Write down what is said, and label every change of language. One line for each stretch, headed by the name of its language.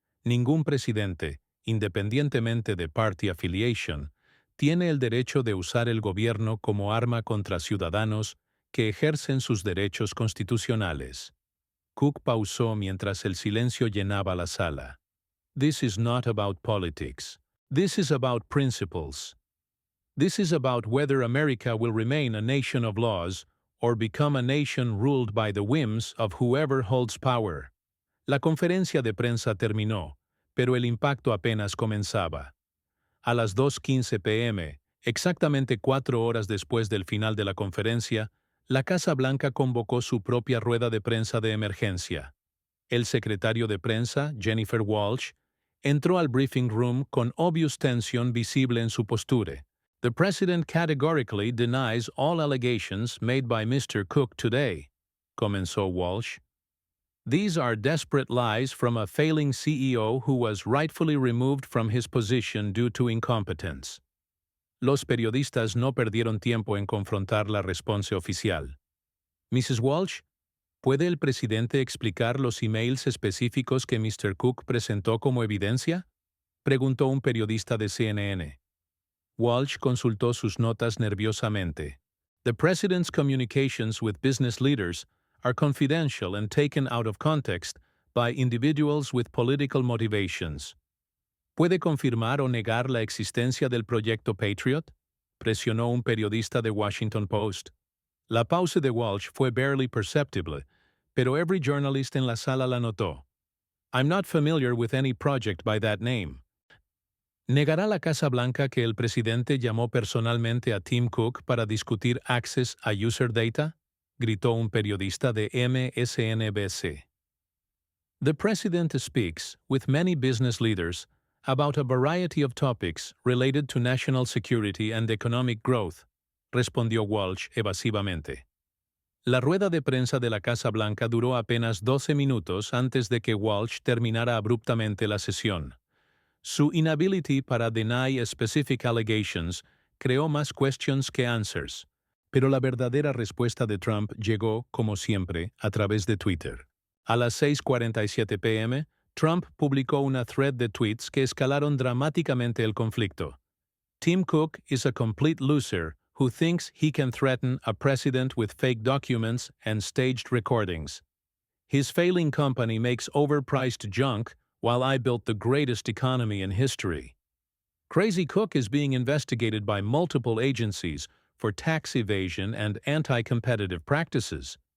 Spanish: Ningún presidente, independientemente de
English: party affiliation,
Spanish: tiene el derecho de usar el gobierno como arma contra ciudadanos que ejercen sus derechos constitucionales. Cook pausó mientras el silencio llenaba la sala.
English: This is not about politics. This is about principles. This is about whether America will remain a nation of laws or become a nation ruled by the whims of whoever holds power.
Spanish: La conferencia de prensa terminó, pero el impacto apenas comenzaba. A las 2:15 p.m., exactamente 4 horas después del final de la conferencia, la Casa Blanca convocó su propia rueda de prensa de emergencia. El secretario de prensa, Jennifer Walsh, entró al
English: briefing room
Spanish: con
English: obvious
Spanish: tensión visible en su postura.
English: The president categorically denies all allegations made by Mr. Cook today,
Spanish: comenzó Walsh.
English: These are desperate lies from a failing CEO who was rightfully removed from his position due to incompetence.
Spanish: Los periodistas no perdieron tiempo en confrontar la respuesta oficial. Mrs. Walsh, ¿puede el presidente explicar los emails específicos que Mr. Cook presentó como evidencia?, preguntó un periodista de CNN. Walsh consultó sus notas nerviosamente.
English: The president's communications with business leaders are confidential and taken out of context by individuals with political motivations.
Spanish: ¿Puede confirmar o negar la existencia del proyecto Patriot?, presionó un periodista de Washington Post. La pausa de Walsh fue
English: barely perceptible,
Spanish: pero
English: every journalist
Spanish: en la sala la notó.
English: I'm not familiar with any project by that name.
Spanish: ¿Negará la Casa Blanca que el presidente llamó personalmente a Tim Cook para discutir
English: access
Spanish: a user data? Gritó un periodista de MSNBC.
English: The president speaks with many business leaders about a variety of topics related to national security and economic growth,
Spanish: respondió Walsh evasivamente. La rueda de prensa de la Casa Blanca duró apenas 12 minutos antes de que Walsh terminara abruptamente la sesión. Su
English: inability
Spanish: para
English: deny specific allegations
Spanish: creó más
English: questions
Spanish: que
English: answers,
Spanish: pero la verdadera respuesta de Trump llegó, como siempre, a través de Twitter. A las 6:47 p.m., Trump publicó una thread de tweets que escalaron dramáticamente el conflicto.
English: Tim Cook is a complete loser who thinks he can threaten a president with fake documents and staged recordings. His failing company makes overpriced junk while I built the greatest economy in history. Crazy Cook is being investigated by multiple agencies for tax evasion and anti-competitive practices.